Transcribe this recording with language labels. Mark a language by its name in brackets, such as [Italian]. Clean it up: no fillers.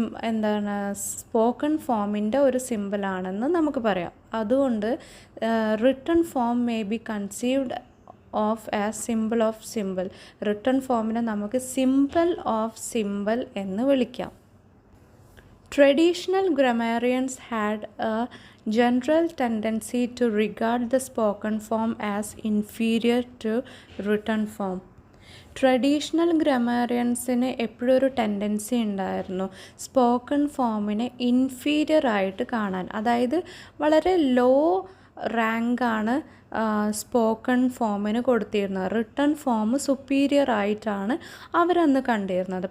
[Malayalam] എന്താണ് സ്പോക്കൺ ഫോമിൻ്റെ ഒരു സിമ്പിളാണെന്ന് നമുക്ക് പറയാം. [English] അതുകൊണ്ട് written form may be conceived of as simple of simple. [Malayalam] Written ഫോമിനെ നമുക്ക് സിമ്പിൾ ഓഫ് സിമ്പിൾ എന്ന് വിളിക്കാം. [English] Traditional grammarians had a general tendency to regard the spoken form as inferior to written form. [Malayalam] Traditional ഗ്രാമറിയൻസിന് എപ്പോഴും ഒരു tendency ഉണ്ടായിരുന്നു spoken ഫോമിനെ inferior ആയിട്ട് കാണാൻ. അതായത് വളരെ ലോ റാങ്കാണ് സ്പോക്കൺ ഫോമിന് കൊടുത്തിരുന്നത്. റിട്ടൺ ഫോം സുപ്പീരിയർ ആയിട്ടാണ് അവരന്ന് കണ്ടിരുന്നത്.